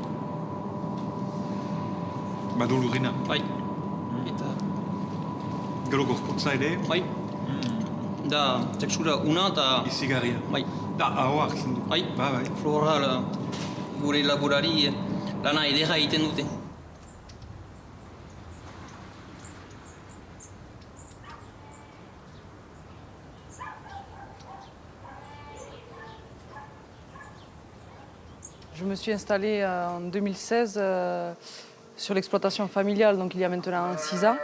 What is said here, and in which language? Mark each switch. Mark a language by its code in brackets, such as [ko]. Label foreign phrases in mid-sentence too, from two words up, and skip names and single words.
[eu] Badu lurrina. Bai. Eta... Gero gorputza ere. Bai. Da, tekstura una eta... Izigarria. Bai. Da, hau hartzen du. Bai. Bai. Floral, gure laborari lana edera egiten dute. [fr] Je me suis installée en 2016 sur l'exploitation familiale, donc il y a maintenant 6 ans.